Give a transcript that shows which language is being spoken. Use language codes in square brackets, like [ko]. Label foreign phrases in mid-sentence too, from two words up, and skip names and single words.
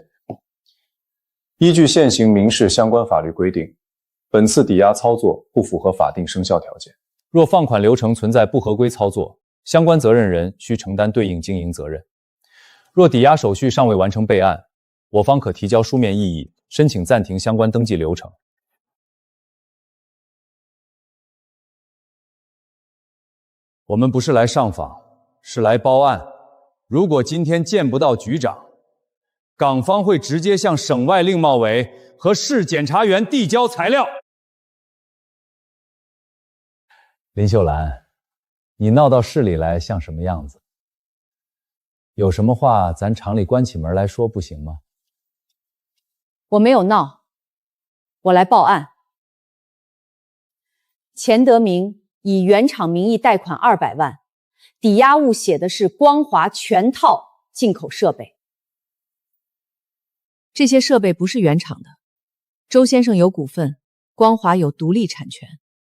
[zh] 依據現行民事相關法律規定，本次抵押操作不符合法定生效條件。若放款流程存在不合規操作，相關責任人需承擔对應經營責任。若抵押手續尚未完成備案，我方可提交書面异議，申請暫停相關登记流程。我们不是来上访，是来报案。如果今天见不到局长，港方会直接向省外令贸委和市检察员递交材料。林秀兰，你闹到市里来像什么样子？有什么话咱厂里关起门来说不行吗？我没有闹，我来報案。錢德明以原廠名義貸款200萬，抵押物寫的是光華全套進口設備。這些設備不是原廠的，周先生有股份，光華有獨立產權。